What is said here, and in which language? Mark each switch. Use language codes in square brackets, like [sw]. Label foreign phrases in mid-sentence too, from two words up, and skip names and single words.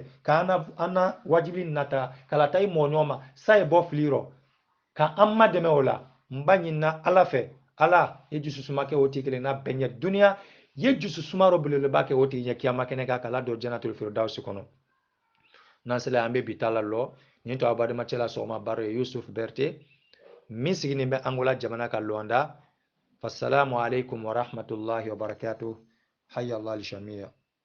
[bm] ka an na wajibi nata ka lata i mɔɲɔ ma sa ye bɔ fili rɔ ka an ma dɛmɛ o la n b'a ɲinina ala fɛ ala ye jususuma kɛ o tigi kelen na bɛɛ ɲɛ duniya ye jususuma rɔ belebeleba kɛ o tigi ɲɛ kiyama kɛnɛ kan k'a ladon janatul firdausi kɔnɔ n'an sela an bɛ bi ta la lɔ nin to a badamacɛ la sɔgɔma baro ye yusuf bɛrite min sigilen bɛ angola jamana ka luwanda [ar] فالسلام عليكم ورحمة الله وبركاته حي الله الجميع